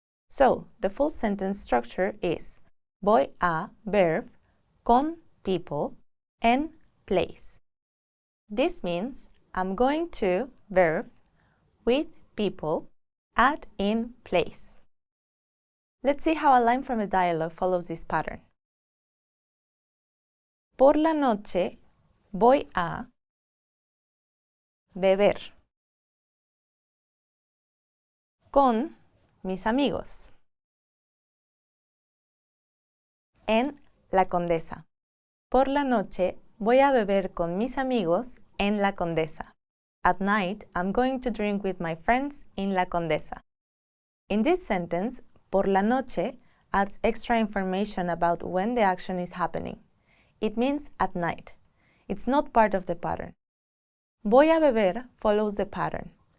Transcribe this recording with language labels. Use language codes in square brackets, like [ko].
[en] So, the full sentence structure is [es] voy a [en] verb con people en place. This means I'm going to verb with people at in place. Let's see how a line from the dialogue follows this pattern. [es] Por la noche voy a beber con mis amigos en la Condesa. Por la noche voy a beber con mis amigos en la Condesa. [en] At night, I'm going to drink with my friends in la Condesa. In this sentence, [es] por la noche [en] adds extra information about when the action is happening. It means at night. It's not part of the pattern. [es] Voy a beber [en] follows the pattern.